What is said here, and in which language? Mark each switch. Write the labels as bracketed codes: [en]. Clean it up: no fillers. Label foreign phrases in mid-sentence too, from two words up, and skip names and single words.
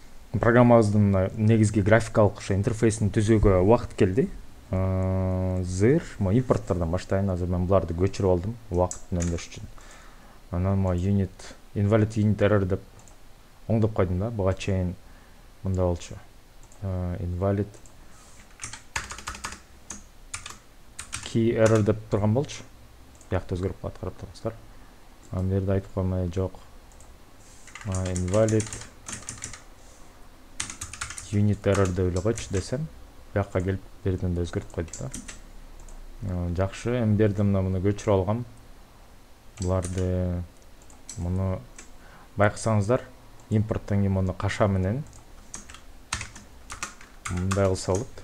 [ky] программабыздын негизги графикалык ошо интерфейсин түзүүгө убакыт келди. Зыр импорттардан баштайын. Азыр мен буларды көчүрүп алдым убакытын өндөш үчүн. Анан [en] unit invalid unit error [ky] деп оңдоп койдум да. Буга чейин мында болчу. [en] Invalid key error [ky] деп турган болчу. Биякта өзгөрүп калат, карап турыңуздар. Анан бу жерде айтып коймай жок. [en] Invalid unit error [ky] деп эле койчу десем, бияка келип берден да өзгөртүп койду да. Жакшы, эми бердим муну көчүрүп алгам. Буларды муну байкасаңыздар, импорттон кийин муну каша менен мындай кылса болот.